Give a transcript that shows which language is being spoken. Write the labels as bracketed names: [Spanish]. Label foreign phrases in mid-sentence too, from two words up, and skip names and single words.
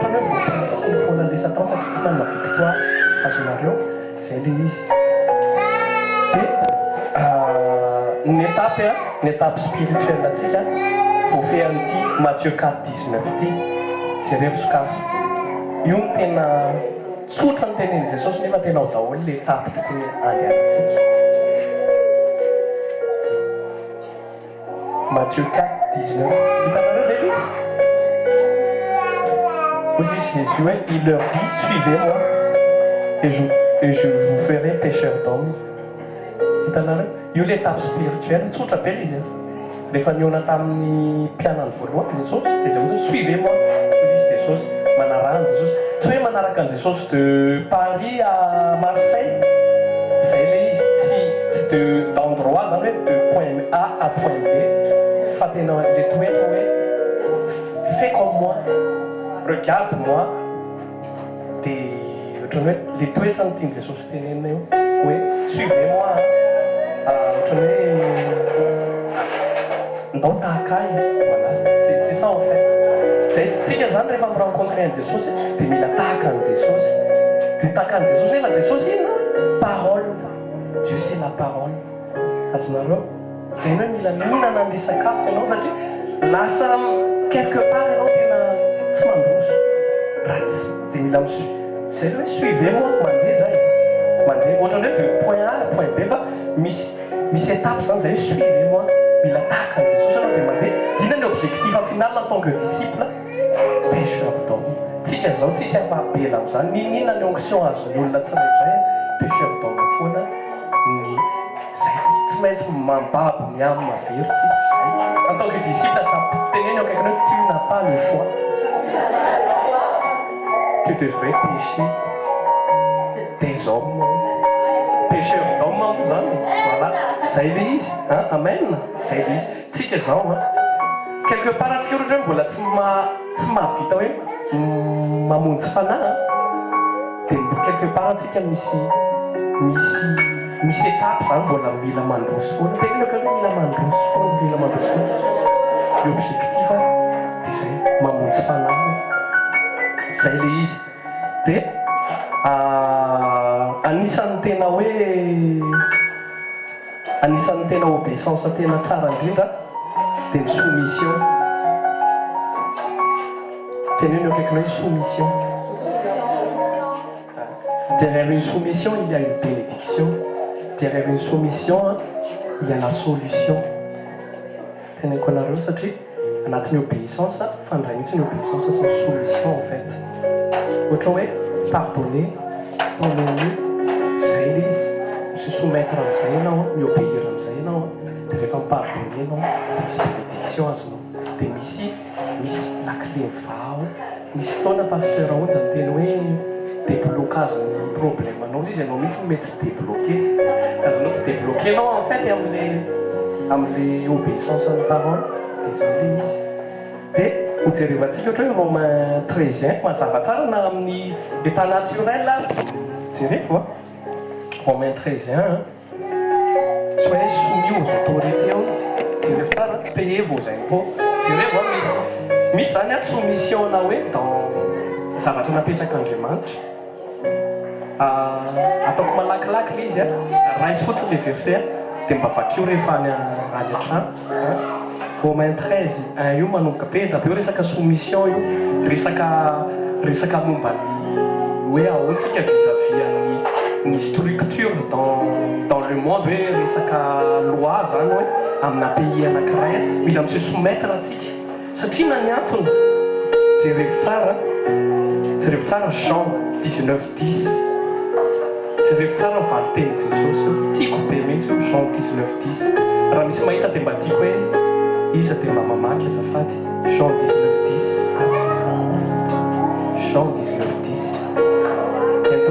[Malagasy] ohatrany hoe vopression foana le satan satria tsy manana victoire azonareo zay le izy dia ny [French] étape spirituelle [Malagasy] atsika voafehy an'ity Matthieu 4:19 ty jereo sokaso io ny tena tsotra ny tenen'i jesosy nefa tena ao daholo le étape tokony andehanantsika Matthieu 4:19 hitanareo zay izy [French] aussi Jésus il leur dit suivez-moi et je vous ferai pécheur d'hommes [Malagasy] hitanareo io [French] l'étape spirituelle [Malagasy] tsotra be izy rehefa niona tamin'ny mpianany voalohany jesosy dia zay hoe suivez-moi izy jesosy manarahany jesosy tsy hoe manaraka an jesosy [French] de Paris à Marseille [Malagasy] zay le izy tsy d'endroit zany hoe [French] de point A à point B [Malagasy] fa tena le toetra hoe [French] fais comme moi regarde moi [Malagasy] dia ohatrany hoe le toetra ny tiany jesosy tenenina io hoe suivez-moi ohatrany hoe ndao tahaka ahy [French] voilà c'est ça en fait [Malagasy] zay tsika zany rehefa mirencontre an jesosy dia mila tahaka an jesosy dia tahaka an jesosy nefa jesosy ina [French] parole Dieu c'est la parole [Malagasy] azonareo zay hoe mila mihinana an'le sakafo ianao satria lasa [French] quelque part [Malagasy] ianao tena tsy mandroso ratsy dia mila zay hoe suivez-moi mandeha zay mandeha ohatrany hoe [French] de point A à point B [Malagasy] fa misy étape zany zay hoe suivez-moi mila tahaka an jesosy anao dia mandeha dina ny [French] objectif final en tant que disciple pécheur d'homme [Malagasy] tsika zao tsisy afabela am'zany ninina ny onction azony olona tsirairay [French] pécheur d'homme [Malagasy] foana ny zay tsy maintsy mambabo miamy mavery tsika zay [French] en tant que disciple [Malagasy] teneny akaikany hoe [French] tu n'as pas le choix tu devrais pécher des hommes pécheur d'homme [Malagasy] moa zany voilà zay le izy amen zay le izy tsika zao [French] quelque part [Malagasy] atsika ohatra hoe mbola tsy mahavita hoe mamonjy fanahy dia [French] quelque part [Malagasy] atsika misy étape zany mbola mila mandroso foana tenena ka hoe mila mandroso foana le objectif dia zay mamonjy fanahy zay le izy dia anisan'ny [French] tena obéissance [Malagasy] tena tsara indrindra dia ny [French] soumission [Malagasy] tenenao akaikina hoe [French] soumission derrière une soumission il y a une bénédiction derrière une soumission il y a la solution [Malagasy] tenenako anareo satria anatin'ny [French] obéissance [Malagasy] fandray mihitsy ny obéissance sy ny soumission [French] en fait [Malagasy] ohatra hoe [French] pardonner pardonner [Malagasy] zay le izy [French] se soumettre [Malagasy] am'izay ianao miobéir am'izay ianao dia rehefa mipardonner ianao misy bénédiction azonao dia misy [French] la clé [Malagasy] vao misy fotoana pasteur ohatsy ny teny hoe déblocage ny problème anao izy ianao mihitsy mety tsy débloqué azonao tsy débloqué anao [French] en fait [Malagasy] am'le obéissance ny parole dia zay le izy dia hojerevantsika ohatra hoe Romain 13 mazava tsara na amin'ny [French] état naturel [Malagasy] jereko Romain 13 [French] soyez soumis aux autorités [Malagasy] jereko tsara [French] payez vos impôts [Malagasy] jereko misy zany soumission na hoe dans zavatra napetraka Andriamanitra ataoko malakilaky le izy raisy fotsiny le verset dia mba vakio rehefa any an-trano Romains 13 io manomboka be da be resaka soumission io resaka momba hoe ahoantsika vis-à-vis ny structure [French] dans le monde [Malagasy] hoe resaka loi zany hoe amina pays anankiray mila [French] mise soumettre [Malagasy] atsika satria na ny antony jerevy tsara Jean 19:10 jerevy tsara valiteny Jesosy tiako be mihitsy Jean 19:10 raha misy mahita dia mba tiako hoe iza dia mba mamaky azafady Jean 19:10 Jean 19:10 ento